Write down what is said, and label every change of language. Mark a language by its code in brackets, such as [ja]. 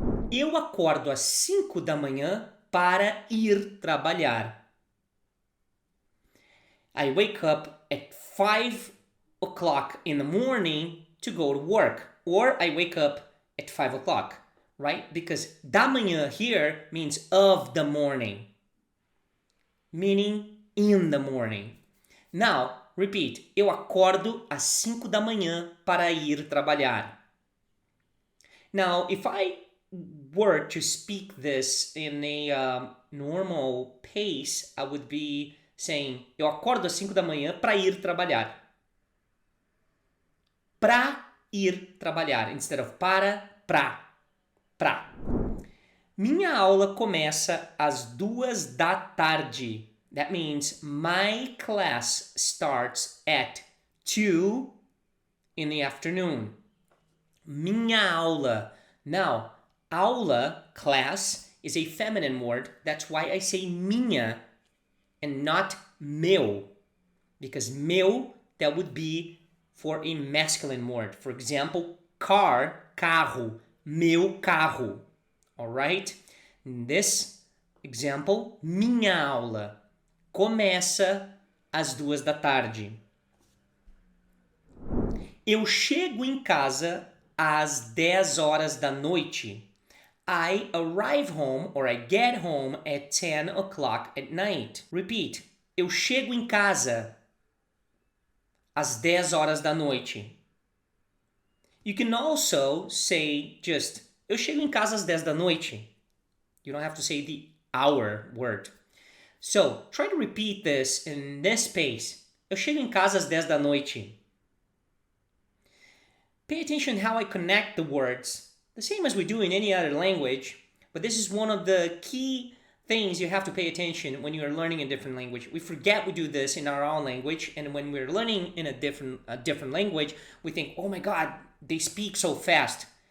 [pt] Eu acordo às 5 da manhã para ir trabalhar. [en] I wake up at 5 o'clock in the morning to go to work. Or I wake up at 5 o'clock, right? Because [pt] da manhã [en] here means of the morning. Meaning in the morning. Now, repeat. [pt] Eu acordo às 5 da manhã para ir trabalhar. [en] Now, if I were to speak this in a normal pace, I would be saying, [pt] eu acordo às 5 da manhã para ir trabalhar. Pra ir trabalhar, [en] instead of [pt] para, pra. Minha aula começa às 2 da tarde. [en] That means my class starts at 2 in the afternoon. [pt] Minha aula. [en] Now, aula, class, is a feminine word. That's why I say minha and not meu. Because meu, that would be for a masculine word. For example, car, carro, [pt] meu carro. [en] Alright? In this example, [pt] minha aula começa às 2 da tarde. Eu chego em casa às 10 horas da noite. [en] I arrive home or I get home at 10 o'clock at night. Repeat. [pt] Eu chego em casa às 10 horas da noite. [en] You can also say just [pt] eu chego em casa às 10 da noite. [en] You don't have to say the hour word. So, try to repeat this in this pace. [pt] Eu chego em casa às 10 da noite. [en] Pay attention how I connect the words, the same as we do in any other language, but this is one of the key things you have to pay attention when you are learning a different language. We forget we do this in our own language, and when we're learning in a different language, we think, oh my God, they speak so fast.